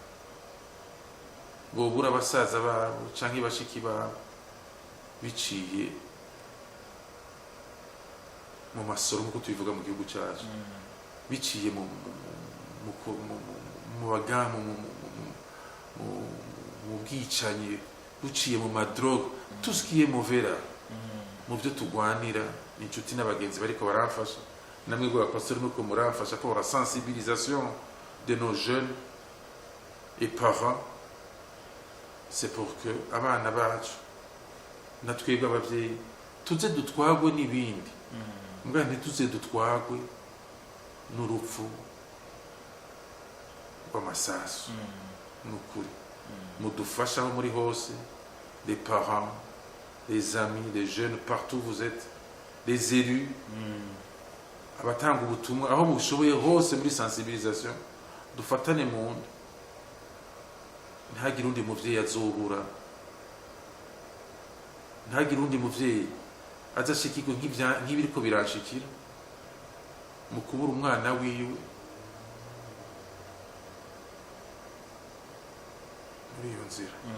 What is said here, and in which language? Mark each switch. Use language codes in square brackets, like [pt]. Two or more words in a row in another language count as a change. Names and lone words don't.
[rn] bobura abasaza babo canke bashiki babo biciye mu masoro nkuko tubivuga mu gihugu cyacu, biciye mu bagamu mu bwicanyi, buciye mu madrogue, [fr] tout ce qui est mauvais là. [rn] Mu byo tugwanira inshuti n'abagenzi bariko baramfasha namwe go pasteur nuko muramfasha [fr] pour la sensibilisation de nos jeunes et parents. C'est pour que [rn] abana bacu natwebwe abavyeyi tuze dutwagwe n'ibindi mbwa ntituze dutwagwe n'urupfu rw'amasasu. Nukuri mudufasha aho muri hose, [fr] les parents, les amis, les jeunes, partout vous êtes, les élus, [rn] abatanga ubutumwa aho mushoboye hose muri sensibilisation, dufatane mu nda. Ntihagire undi muvyeyi azobura, ntihagire undi muvyeyi azashikirwa nk'ibiriko biranshikira mu kubura umwana wiwe muri iyo nzira.